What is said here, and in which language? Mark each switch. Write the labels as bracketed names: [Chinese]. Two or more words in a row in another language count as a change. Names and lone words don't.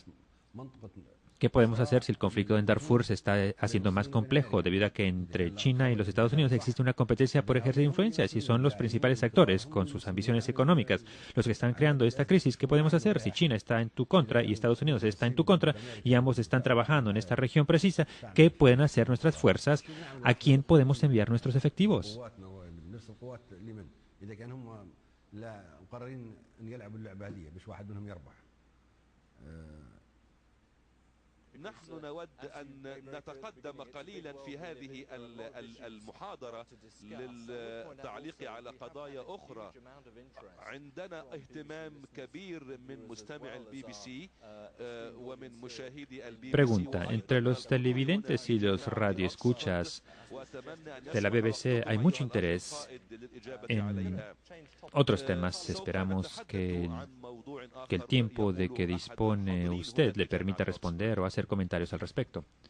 [Spanish] ¿Qué podemos hacer si el conflicto en Darfur se está haciendo más complejo debido a que entre China y los Estados Unidos existe una competencia por ejercer influencia? Si son los principales actores con sus ambiciones económicas los que están creando esta crisis, ¿qué podemos hacer? Si China está en tu contra y Estados Unidos está en tu contra y ambos están trabajando en esta región precisa, ¿qué pueden hacer nuestras fuerzas? ¿A quién podemos enviar nuestros efectivos? [Arabic] نحن نود أن نتقدم قليلا في هذه المحاضرة للتعليق على قضايا أخرى. عندنا اهتمام كبير من مستمع البي بي سي ومن مشاهدي البي بي سي. [Spanish] Pregunta, entre los televidentes y los radioescuchas de la BBC hay mucho interés en otros temas. Esperamos que el tiempo de que dispone usted le permita responder o hacer comentarios al respecto.